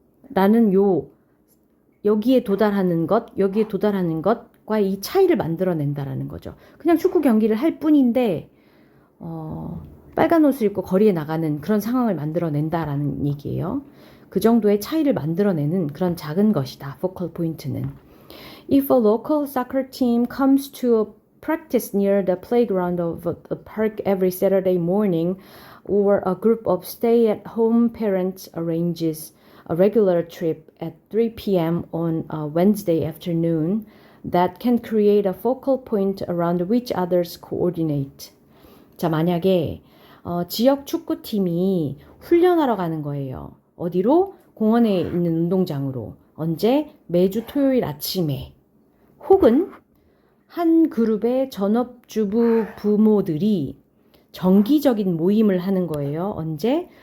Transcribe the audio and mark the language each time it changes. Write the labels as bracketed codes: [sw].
[ko] 라는 여기에 도달하는 것과의 이 차이를 만들어낸다라는 거죠. 그냥 축구 경기를 할 뿐인데 빨간 옷을 입고 거리에 나가는 그런 상황을 만들어낸다라는 얘기예요. 그 정도의 차이를 만들어내는 그런 작은 것이다. focal point는. [en] If a local soccer team comes to a practice near the playground of a park every Saturday morning, or a group of stay-at-home parents arranges a regular trip at 3 p.m. on a Wednesday afternoon, that can create a focal point around which others coordinate. [ko] 자, 만약에 지역 축구팀이 훈련하러 가는 거예요. 어디로? 공원에 있는 운동장으로. 언제? 매주 토요일 아침에. 혹은 한 그룹의 전업주부 부모들이 정기적인 모임을 하는 거예요. 언제?